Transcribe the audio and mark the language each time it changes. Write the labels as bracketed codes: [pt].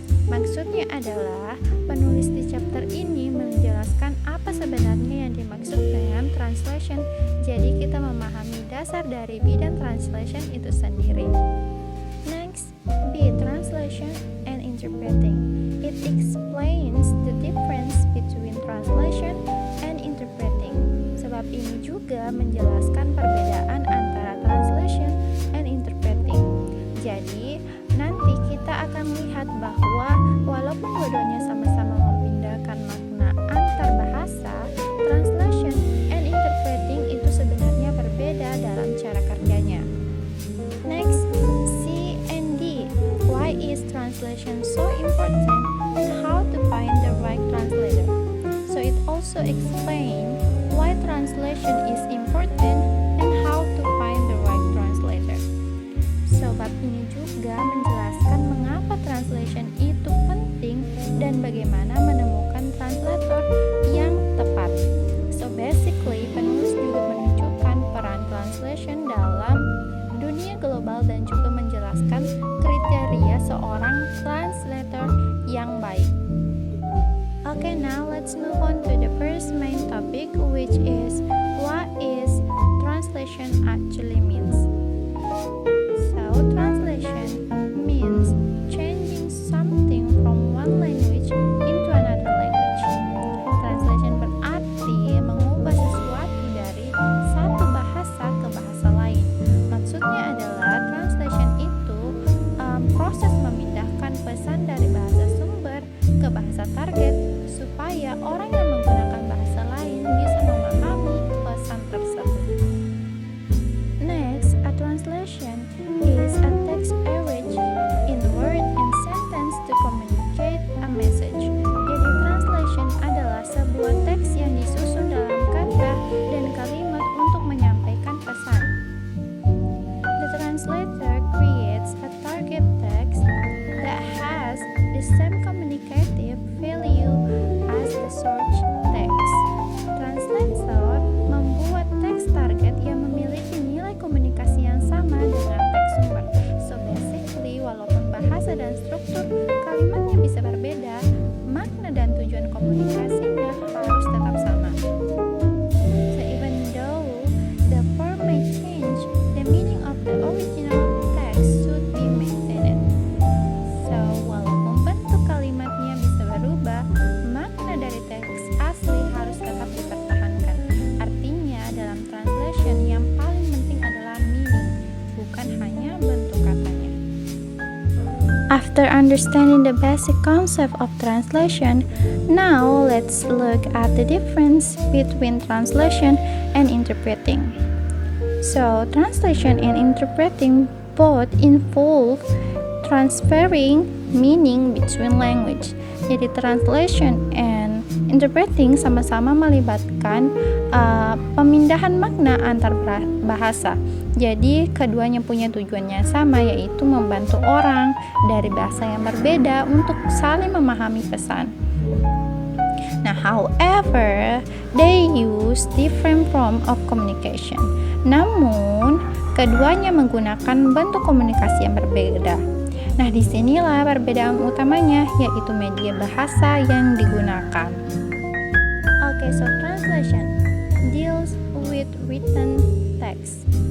[id] Maksudnya adalah penulis di chapter ini menjelaskan apa sebenarnya yang dimaksud dengan translation. Jadi kita memahami dasar dari bidang translation itu sendiri. [en] Next, B. Translation and interpreting. It explains the difference between translation and interpreting. [id] Sebab ini juga menjelaskan perbedaan antara [en] translation and interpreting. [id] Jadi, nanti kita akan melihat bahwa walaupun dua-duanya sama-sama memindahkan makna antar bahasa, [en] translation and interpreting [id] itu sebenarnya berbeda dalam cara kerjanya. [en] Next, C and D. Why is translation so important and how to find the right translator? So it also explains why translation is important and how to find the right translator. [id] So bab ini juga menjelaskan mengapa translation itu penting dan bagaimana menemukan translator yang tepat. [en] So basically, [id] penulis juga menunjukkan peran translation dalam dunia global dan juga menjelaskan kriteria seorang translator yang baik. [en] Okay, now let's move on to the first main topic, which is what is translation actually means. So, translation means changing something from one language into another language. [id] Translation berarti mengubah sesuatu dari satu bahasa ke bahasa lain. Maksudnya adalah translation itu proses memindahkan pesan dari bahasa sumber ke bahasa target supaya orang yang menggunakan bahasa lain bisa memahami pesan tersebut. [en] Next, a translation is a text arranged in word and sentence to communicate a message. [id] Jadi translation adalah sebuah teks yang disusun dalam kata dan kalimat untuk menyampaikan pesan. [en] The translator creates a target text that has the same communicative value as the source text. [id] Translator membuat teks target yang memiliki nilai komunikasi yang sama dengan teks sumber. [en] So basically, [id] walaupun bahasa dan struktur kalimatnya bisa berbeda, makna dan tujuan komunikasinya harus tetap sama. [en] So even though the form may change, the meaning of the original text should be maintained. [id] So walaupun bentuk kalimatnya bisa berubah, makna dari teks asli harus tetap dipertahankan. Artinya dalam translation yang paling penting adalah meaning, bukan hanya bentuk katanya. [en] After understanding the basic concept of translation, now let's look at the difference between translation and interpreting. So, translation and interpreting both involve transferring meaning between language. [id] Jadi [en] translation and interpreting [id] sama-sama melibatkan pemindahan makna antar bahasa. Jadi keduanya punya tujuan yang sama, yaitu membantu orang dari bahasa yang berbeda untuk saling memahami pesan. Nah, [en] however, they use different form of communication. [id] Namun, keduanya menggunakan bentuk komunikasi yang berbeda. Nah, disinilah perbedaan utamanya, yaitu media bahasa yang digunakan. [en] Okay, so translation deals with written text.